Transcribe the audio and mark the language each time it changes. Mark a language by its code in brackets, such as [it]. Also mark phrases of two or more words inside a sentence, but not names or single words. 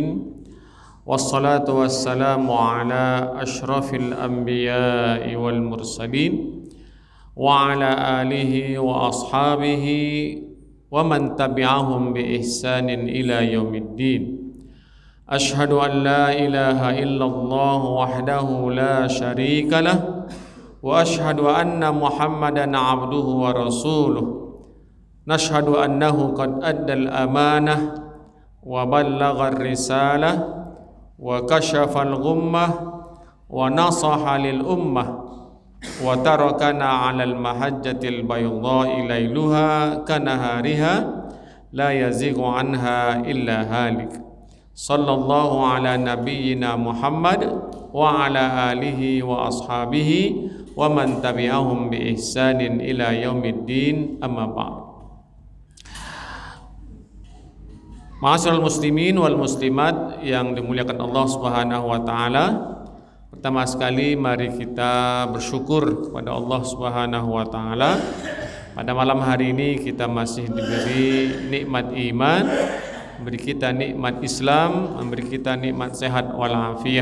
[ar] والصلاة والسلام على أشرف الأنبياء والمرسلين وعلى آله وأصحابه ومن تبعهم بإحسان إلى يوم الدين. أشهد أن لا إله إلا الله وحده لا شريك له وأشهد أن محمدا عبده ورسوله. نشهد أنه قد أدى الأمانة وبلغ الرسالة وكشف الغمة ونصح للأمة وتركنا على المحجة البيضاء ليلها كنهارها لا يزيغ عنها إلا هالك. صلى الله على نبينا محمد وعلى آله وأصحابه ومن تبعهم بإحسان إلى يوم الدين، أما بعد. معاشر المسلمين والمسلمات [id] yang dimuliakan Allah [ar] سبحانه وتعالى. [id] Pertama sekali mari kita bersyukur kepada Allah [ar] سبحانه وتعالى. [id] Pada malam hari ini kita masih diberi nikmat iman, memberi kita nikmat Islam, memberi kita nikmat sehat walafiat.